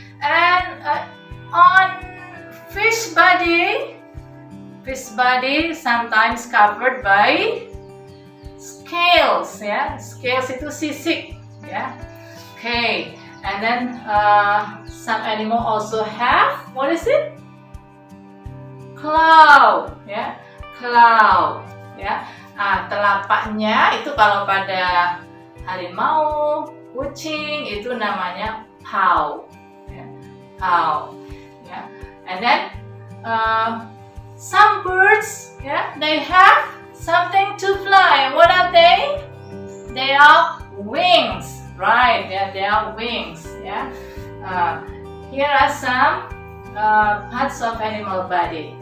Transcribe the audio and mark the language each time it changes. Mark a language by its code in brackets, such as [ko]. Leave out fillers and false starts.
[en] And on fish body sometimes covered by scales ya, scales [id] itu sisik [en] ya. Okay. And then some animal also have, what is it? Claw, ya, claw, ya. [id] Telapaknya itu kalau pada harimau, kucing itu namanya paw, ya, paw, ya. [en] And then some birds, ya, they have something to fly. What are they? They are wings. Right, yeah, they are wings. Yeah, here are some parts of animal body.